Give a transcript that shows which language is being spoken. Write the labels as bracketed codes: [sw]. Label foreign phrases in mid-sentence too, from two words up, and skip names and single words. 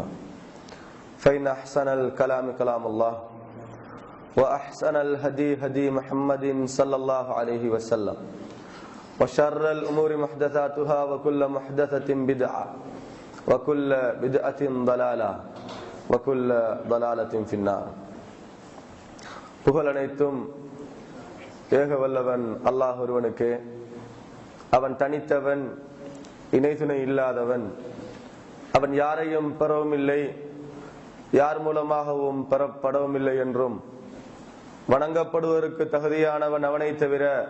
[ar] فإن أحسن الكلام كلام الله وأحسن الهدي هدي محمد صلى الله عليه وسلم وشر الأمور محدثاتها وكل محدثة بدعة وكل بدعة ضلالة وكل ضلالة في النار. [ta] புகழ் அனைத்தும் ஏக வல்லவன் அல்லாஹ் ஒருவனுக்கே. அவன் தனித்தவன், இணை துணை இல்லாதவன். அவன் யாரையும் பெறவும் இல்லை, யார் மூலமாகவும் பெறப்படவும் இல்லை என்றும், வணங்கப்படுவதற்கு தகுதியானவன் அவனை தவிர